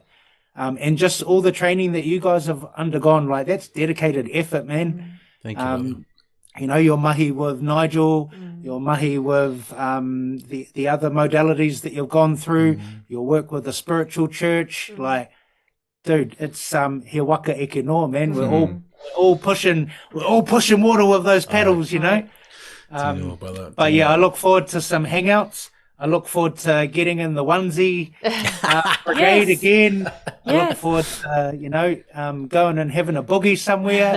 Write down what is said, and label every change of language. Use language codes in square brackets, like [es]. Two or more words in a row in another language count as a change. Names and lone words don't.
[en] And just all the training that you guys have undergone, like, that's dedicated effort, man. Thank you. You know, your mahi with Nigel, your mahi with the other modalities that you've gone through, your work with the spiritual church, like, dude, it's [mi] he waka eke noa, [en] man. We're all pushing water with those paddles, you know. But yeah, I look forward to some hangouts. I look forward to getting in the onesie brigade again. I look forward to, going and having a boogie somewhere.